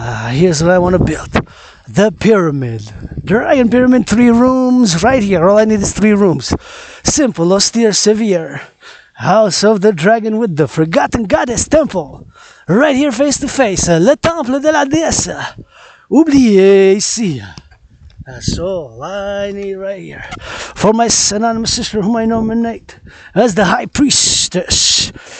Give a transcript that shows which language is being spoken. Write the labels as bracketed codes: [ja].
[en] Here's what I want to build. The pyramid. Dragon pyramid, 3 rooms. Right here. All I need is 3 rooms. Simple, austere, severe. House of the Dragon with the Forgotten Goddess Temple. Right here, face to face. [fr] Le temple de la Déesse Oublie ici. [en] That's all I need right here. For my anonymous sister whom I nominate as the High Priestess.